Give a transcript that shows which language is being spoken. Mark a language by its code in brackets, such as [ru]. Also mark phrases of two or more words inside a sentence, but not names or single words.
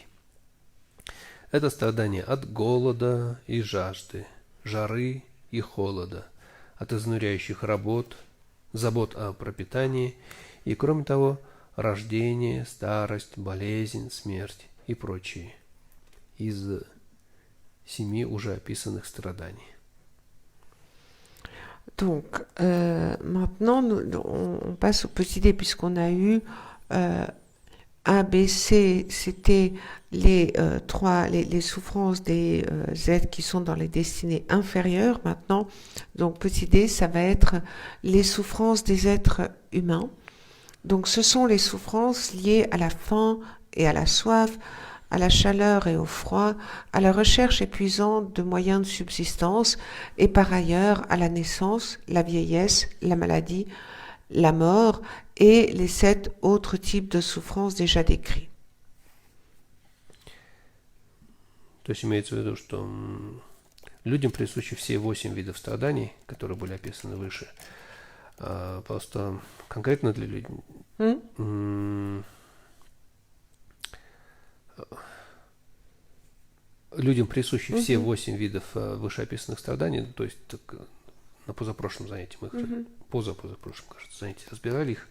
[ru] Это страдания от голода и жажды, жары и холода, от изнуряющих работ, забот о пропитании и, кроме того, рождение, старость, болезнь, смерть и прочие из 7 уже описанных страданий. [fr] Donc, maintenant, on passe au petit dé, puisqu'on a eu A, B, C, c'était les souffrances des êtres qui sont dans les destinées inférieures. Maintenant, donc petit d, ça va être les souffrances des êtres humains. Donc, ce sont les souffrances liées à la faim et à la soif, à la chaleur et au froid, à la recherche épuisante de moyens de subsistance et par ailleurs à la naissance, la vieillesse, la maladie, la mort et les 7 autres types de souffrances déjà décrits. [ru] То есть имеется в виду, что людям присущи все 8 видов страданий, которые были описаны выше. Просто конкретно для людей людям присущи все 8 видов вышеописанных страданий, то есть на позапрошлом занятии мы их позапрошлом, кажется, занятии разбирали их.